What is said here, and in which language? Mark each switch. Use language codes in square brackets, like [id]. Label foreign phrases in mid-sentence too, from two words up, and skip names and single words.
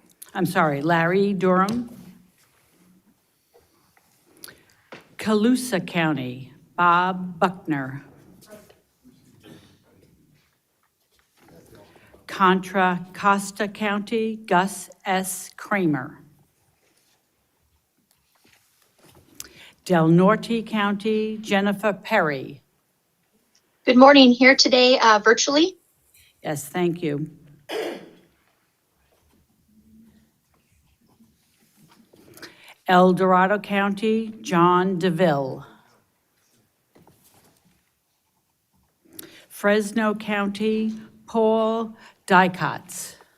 [en] Colusa County, Bob Buckner. Contra Costa County, Gus S. Kramer. Del Norte County, Jennifer Perry. Good morning. Here today virtually. Yes, thank you. El Dorado County, John DeVille. Fresno County, Paul Dykotz.